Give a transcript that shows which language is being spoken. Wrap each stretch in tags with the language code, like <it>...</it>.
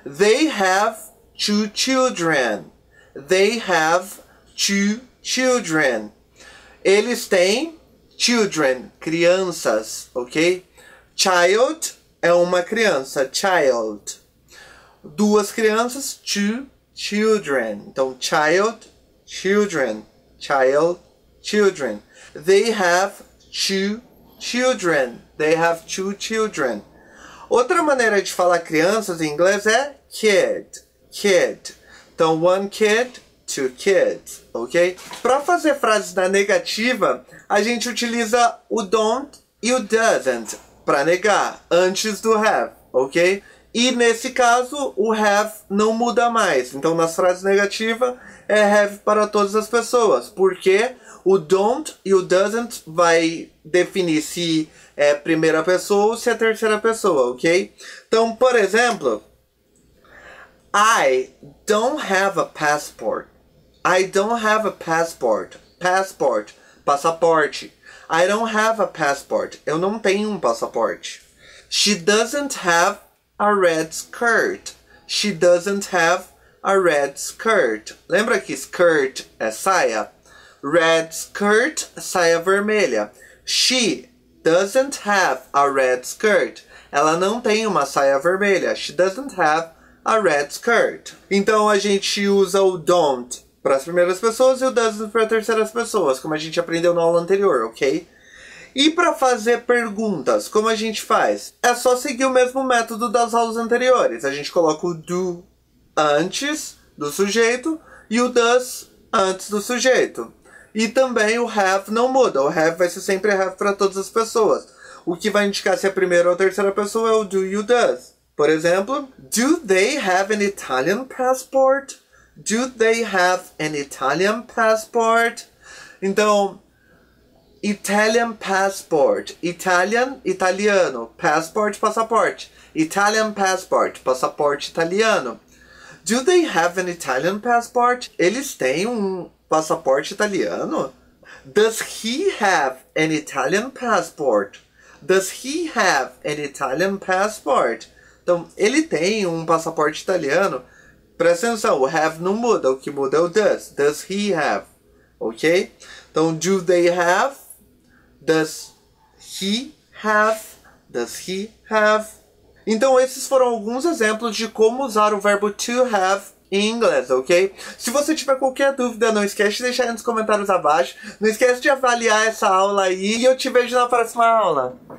<en>They have two children. They have two children.</en> <pt>Eles têm children, crianças, ok? Child é uma criança, child. Duas crianças,</pt> <en>two children.</en> <pt>Então, child, children, child, children.</pt> <en>They have two children. They have two children.</en> <pt>Outra maneira de falar crianças em inglês é kid. Kid. Então,</pt> <en>one kid, two kids,</en> <pt>ok? Para fazer frases na negativa, a gente utiliza o don't e o doesn't para negar, antes do have, ok? E nesse caso, o have não muda mais. Então, nas frases negativas, é have para todas as pessoas. Porque o don't e o doesn't vai definir se é primeira pessoa ou se é terceira pessoa, ok? Então, por exemplo,</pt> <en>I don't have a passport. I don't have a passport. Passport, passaporte. I don't have a passport.</en> <pt>Eu não tenho um passaporte.</pt> <en>She doesn't have a red skirt. She doesn't have a red skirt.</en> <pt>Lembra que skirt é saia?</pt> <en>Red skirt,</en> <pt>saia vermelha.</pt> <en>She doesn't have a red skirt.</en> <pt>Ela não tem uma saia vermelha.</pt> <en>She doesn't have a red skirt.</en> <pt>Então a gente usa o don't para as primeiras pessoas e o doesn't para as terceiras pessoas, como a gente aprendeu na aula anterior, ok? E para fazer perguntas, como a gente faz? É só seguir o mesmo método das aulas anteriores. A gente coloca o do antes do sujeito e o does antes do sujeito. E também o have não muda. O have vai ser sempre have para todas as pessoas. O que vai indicar se é a primeira ou a terceira pessoa é o do e o does. Por exemplo,</pt> <en>do they have an Italian passport? Do they have an Italian passport? Então, Italian passport. Italian, italiano. Passport, passaporte. Italian passport,</en> <pt>passaporte italiano.</pt> <en>Do they have an Italian passport?</en> <pt>Eles têm um passaporte italiano?</pt> <en>Does he have an Italian passport? Does he have an Italian passport?</en> <pt>Então, ele tem um passaporte italiano. Presta atenção, o have não muda, o que muda é o does.</pt> <en>Does he have? Ok?</en> <pt>Então,</pt> <en>do they have? Does he have? Does he have?</en> <pt>Então esses foram alguns exemplos de como usar o verbo to have em inglês, ok? Se você tiver qualquer dúvida, não esquece de deixar aí nos comentários abaixo. Não esquece de avaliar essa aula aí e eu te vejo na próxima aula.</pt>